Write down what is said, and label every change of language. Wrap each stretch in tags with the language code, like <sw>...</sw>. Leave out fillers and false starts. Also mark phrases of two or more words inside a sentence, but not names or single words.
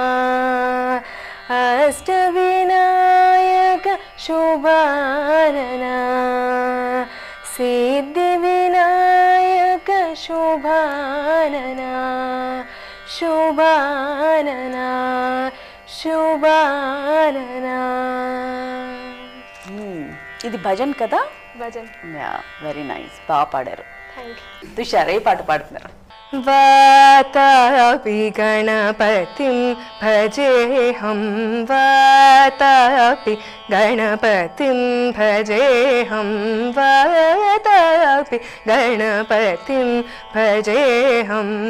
<sa>అష్టవినాయక శోభానన సిద్ధి వినాయక శోభానన శోభానన శోభానన.</sa> <te>ఇది భజన్ కదా? భజన్.</te> <en>very nice,</en> <te>బాగా పాడారు.</te> <en>thank you.</en> <te>తుషార్, ఏ పాట పాడుతున్నారు?</te> <sa>वातापि गणपतिं भजेऽहं वातापि गणपतिं भजेऽहं वातापि गणपतिं भजेऽहं</sa>